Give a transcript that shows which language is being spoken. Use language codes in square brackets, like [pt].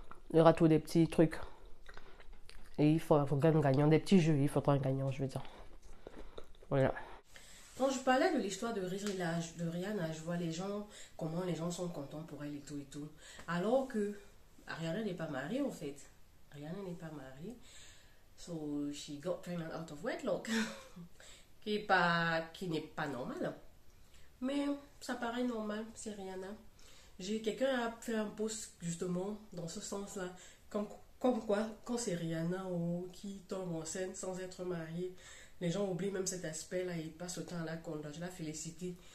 [fr] Il y aura tous des petits trucs. Et il faut un gagnant. Des petits jeux. Il faudra un gagnant, je veux dire. Voilà. Quand je parlais de l'histoire de Rihanna, je vois comment les gens sont contents pour elle et tout et tout. Alors que Rihanna n'est pas mariée en fait. Rihanna n'est pas mariée. [en] So she got pregnant out of wedlock. [fr] qui n'est pas normal. Mais ça paraît normal, c'est Rihanna. Quelqu'un a fait un post justement dans ce sens-là. Comme quoi, quand c'est Rihanna qui tombe enceinte sans être mariée, les gens oublient même cet aspect-là et passent autant à la congratuler, la féliciter.